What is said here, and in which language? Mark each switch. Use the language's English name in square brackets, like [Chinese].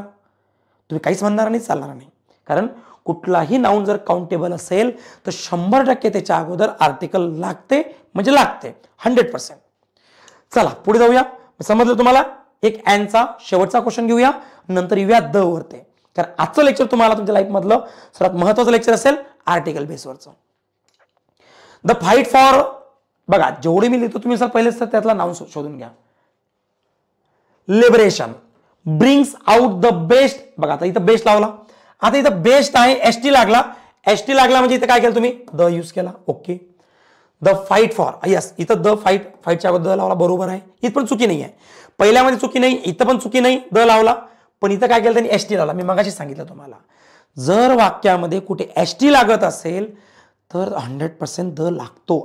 [Marathi] तुम्ही काहीच म्हणणार नाही, चालणार नाही. कारण कुठलाही नाऊन जर काउंटेबल असेल तर 100% त्याच्या अगोदर आर्टिकल लागते, म्हणजे लागते 100%. चला पुढे जाऊया. समजलं तुम्हाला? एक अँडचा शेवटचा क्वेश्चन घेऊया, नंतर येऊया द वरते. कारण आजचं लेक्चर तुम्हाला तुमच्या लाईफ मधलं सर्वात महत्वाचं लेक्चर असेल आर्टिकल बेसवरचं. [English] the fight for, [Marathi] बघा जेवढे मी लिहितो तुम्ही सर पहिलेच तर त्यातला नाऊन शोधून घ्या. [English] Liberation, brings out the best. [Marathi] बघा आता इथं बेस्ट लावला, आता इथं बेस्ट आहे, एसटी लागला. एसटी लागला म्हणजे इथं काय केलं तुम्ही? द यूज केला. Okay. [English] the fight for, [Marathi] yes इथं द फाईटच्या अगोदर द लावला, बरोबर आहे. इथं पण चुकी नाही आहे, पहिल्यामध्ये चुकी नाही, इथं पण चुकी नाही, द लावला. पण इथं काय केलं त्यांनी? एसटी लावला. मी मगाशी सांगितलं तुम्हाला, जर वाक्यामध्ये कुठे एसटी लागत असेल तर 100% द लागतो.